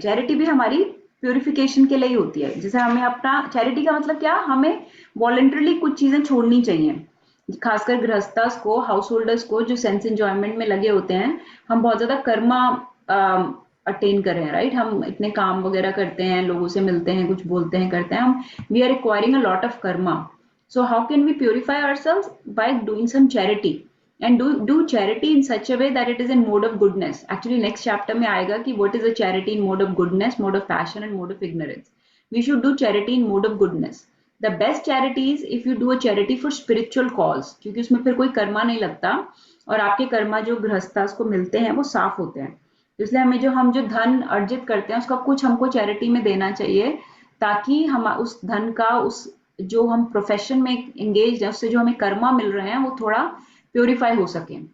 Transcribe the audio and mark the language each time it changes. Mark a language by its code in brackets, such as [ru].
[hi] Charity भी हमारी purification के लिए ही होती है। जैसे हमें अपना, चैरिटी का मतलब क्या, हमें वॉलंटरली कुछ चीजें छोड़नी चाहिए। खासकर गृहस्थास को, हाउस होल्डर्स को, जो सेंस एंजॉयमेंट में लगे होते हैं। हम बहुत ज्यादा कर्मा अटेन कर रहे हैं, राइट? हम इतने काम वगैरह करते हैं, लोगों से मिलते हैं, कुछ बोलते हैं, करते हैं, हम [en] We are acquiring a lot of karma. So how can we purify ourselves? By doing some charity, and do charity in such a way that it is in mode of goodness. Actually next chapter [hi] में आएगा कि [en] what is a charity in mode of goodness, mode of passion and mode of ignorance. we should do charity in mode of goodness. The best charity is if you do a charity for spiritual cause, [hi] क्योंकि उसमें फिर कोई कर्मा नहीं लगता और आपके कर्मा जो गृहस्थास को मिलते हैं वो साफ होते हैं. इसलिए हम जो धन अर्जित करते हैं उसका कुछ हमको चैरिटी में देना चाहिए, ताकि हम उस धन का, उस जो हम प्रोफेशन में एंगेज हैं उससे जो हमें कर्मा मिल रहे हैं वो थोड़ा प्योरीफाई हो सके.